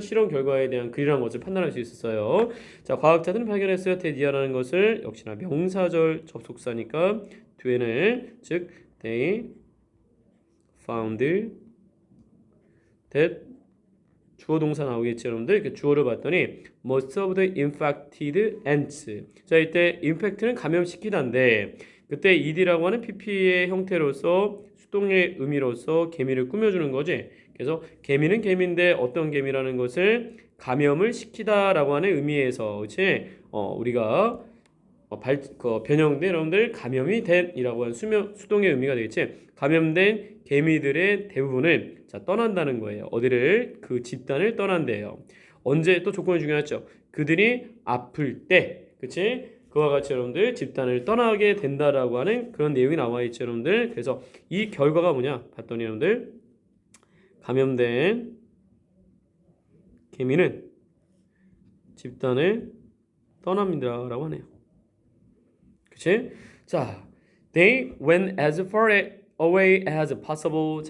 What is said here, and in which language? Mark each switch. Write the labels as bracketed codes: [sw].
[ko] 실험 결과에 대한 글이라는 것을 판단할 수 있었어요. 자, 과학자들은 발견했어요. 데디아라는 것을 역시나 명사절 접속사니까 뒤에는 즉 [en] they found that [ko] 주어 동사 나오겠죠, 여러분들. 그 주어를 봤더니 [en] most of the infected ants. [ko] 자, 이때 infect는 감염시키다인데 그때 ed라고 하는 pp의 형태로서 수동의 의미로서 개미를 꾸며주는 거지. 그래서 개미는 개미인데 어떤 개미라는 것을 감염을 시키다라고 하는 의미에서, 그렇지? 우리가 변형된 여러분들 감염이 된이라고 하는 수동의 의미가 되겠지. 감염된 개미들의 대부분은 자 떠난다는 거예요. 어디를 그 집단을 떠난대요. 언제 또 조건이 중요하죠. 그들이 아플 때, 그치? 그와 같이 여러분들 집단을 떠나게 된다라고 하는 그런 내용이 나와 있죠, 여러분들. 그래서 이 결과가 뭐냐? 봤더니 여러분들 감염된 개미는 집단을 떠납니다라고 하네요. 그치? [en] 자, they went as far away as possible.